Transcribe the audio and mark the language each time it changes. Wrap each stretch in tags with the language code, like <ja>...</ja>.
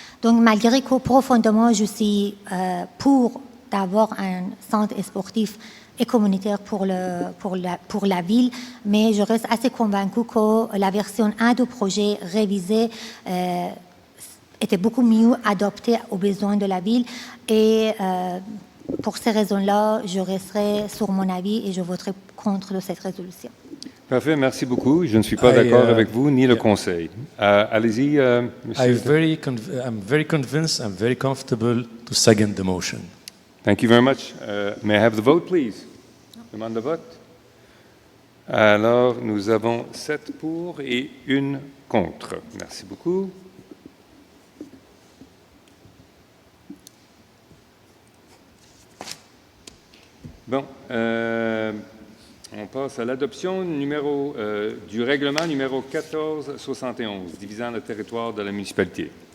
<fr>Donc, malgré que profondément, je suis pour d'avoir un centre sportif et communautaire pour la ville, mais je reste assez convaincue que la version 1 du projet révisé était beaucoup mieux adaptée aux besoins de la ville et Pour ces raisons-là, je resterai sur mon avis et je voterai contre de cette résolution. Parfait, merci beaucoup. Je ne suis pas d'accord avec vous ni le Conseil. Allez-y, Monsieur.</fr> <en>I'm very convinced, I'm very comfortable to second the motion. Thank you very much. May I have the vote, please?</en> <fr>Demande de vote. Alors, nous avons 7 pour et 1 contre. Merci beaucoup. Bon, on passe à l'adoption du règlement numéro 1471, divisant le territoire de la municipalité.</fr>